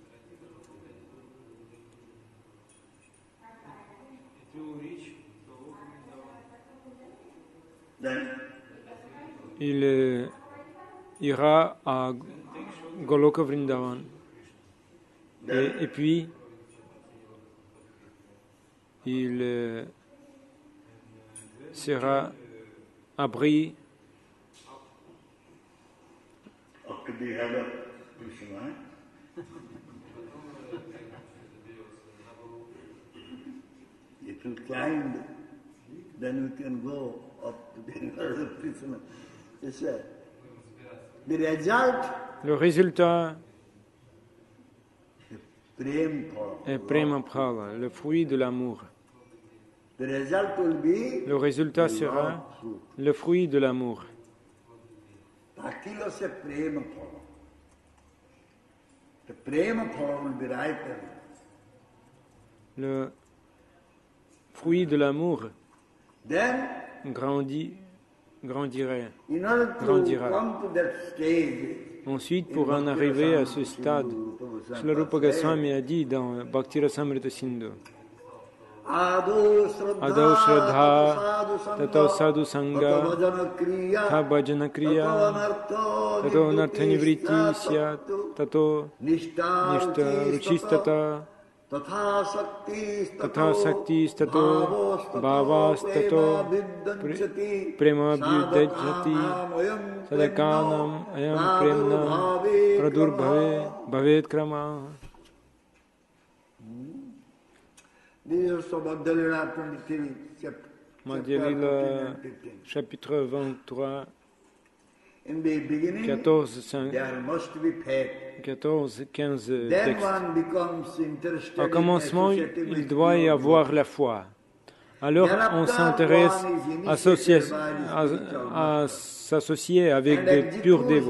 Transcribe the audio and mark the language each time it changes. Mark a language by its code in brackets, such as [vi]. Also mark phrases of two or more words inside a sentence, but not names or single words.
[fr] Il ira à Goloka Vrindavan et puis il sera abri [en] If you climb, then you can go up to the river of Krishna. The result, [fr] le résultat, et [sa] prema phala, [fr] le fruit de l'amour. Le résultat sera le fruit de l'amour. Le fruit de l'amour grandira. Ensuite, pour en arriver à ce stade, Srila Rupa Goswami a dit dans [sa] Bhakti Rasamrita Sindhu, Adau Shraddha, Tato Sadhu Sangha, Tha Bhajana Kriya, Tato Anartha Nivritti Syat, Tato Nishta Ruchistata, Tatha Saktis Tato Bhavas Tato Prema Abhyudajati Sadakanam Ayam Premna Pradurbhave Bhavet Krama. Madhya Lila, [fr] chapitre 23, 14-15 textes. Au commencement, il doit y avoir la foi. Alors, on s'intéresse à s'associer avec des purs dévots.